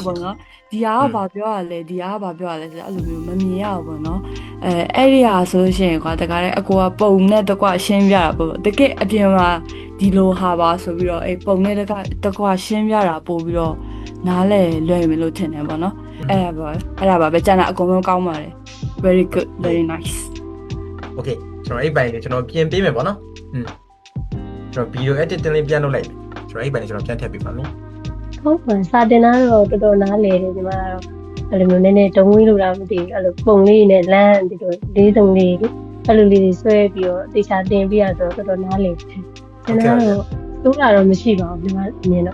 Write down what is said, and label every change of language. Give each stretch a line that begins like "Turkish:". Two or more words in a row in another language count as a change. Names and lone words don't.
Burmese: ပေါ့နော်ဒီဟာကဘာပြောရလဲဆိုတော့အဲ့လိုမျိုးမမြင်ရဘူးပေါ့နော်အဲ့ဒီဟာဆိုလို့ရှိရင်ကွာတခါတည်းအကိုကပုံနဲ့တကွရှင်းပြတာပေါ့တကယ်အပြင်မှာဒီလိုဟာပါဆိုပြီးတော့အဲ့ပုံနဲ့တကွရှင်းပြတာပို့ပြီးတော့နားလဲလွယ်မယ်လို့ထင်တယ်ပေါ့နော်အဲ့ဒါပါပဲကျန်တာအကုန်လုံးကောင်းပါတယ်
English: very good very nice
Burmese: okay ကျွန်တော်အဲ့ပိုင်းလေးကျွန်တော်ပြင်ပေးမယ်ပေါ့နော်ကျွန်တော်
English: video editing
Burmese: လေးပြန်လုပ်လိုက်ကျွန်တော်အဲ့ပိုင်းလေးကျွန်တော်ပြန်ထည့်ပေးပါမယ် ဟုတ်ပါစာတင်တာတော့တော်တော်နားလေတယ်ဒီမှာတော့အဲ့လိုမျိုးနည်းနည်းတုံးဝင်းလို့တော့မသိဘူးအဲ့လိုပုံလေးနဲ့လမ်းဒီလိုလေးတုံးလေးအဲ့လိုလေးတွေဆွဲပြီးတော့တေချာတင်ပြရဆိုတော့တော်တော်နားလေတယ်ကျွန်တော်တော့တိုးတာတော့မရှိပါဘူးဒီမှာမြင်တော့